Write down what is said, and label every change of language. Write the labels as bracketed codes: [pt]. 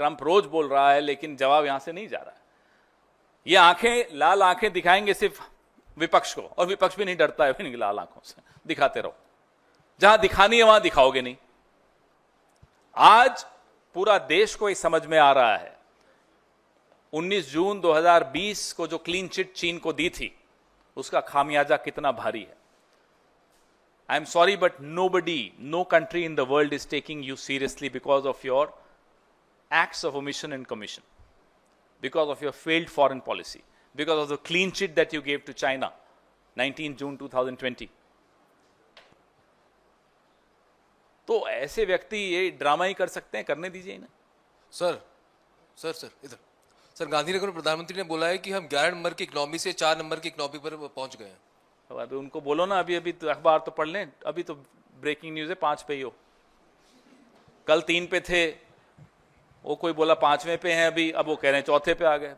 [hi] Trump रोज बोल रहा है लेकिन जवाब यहां से नहीं जा रहा है। ये आंखें, लाल आंखें दिखाएंगे सिर्फ विपक्ष को, और विपक्ष भी नहीं डरता है इनकी लाल आंखों से। दिखाते रहो, जहां दिखानी है वहां दिखाओगे नहीं। आज पूरा देश को ये समझ में आ रहा है 19 जून 2020 को जो क्लीन चिट चीन को दी थी, उसका खामियाजा कितना भारी है। [en] I am sorry, but no country in the world is taking you seriously because of your acts of omission and commission, because of your failed foreign policy, because of the clean chit that you gave to China, 19 June 2020. [hi] तो ऐसे व्यक्ति ये drama ही कर सकते हैं, करने दीजिए इन्हें। सर इधर। सर, गांधीनगर में प्रधानमंत्री ने बोला है कि हम 11 नंबर की इकोनॉमी से 4 नंबर की इकोनॉमी पर पहुंच गए हैं। अभी उनको बोलो ना, अभी तो अखबार तो पढ़ लें, अभी तो ब्रेकिंग न्यूज है 5 पे ही हो, कल 3 पे थे, वो कोई बोला 5वें पे हैं अभी, अब वो कह रहे हैं 4थे पे आ गए।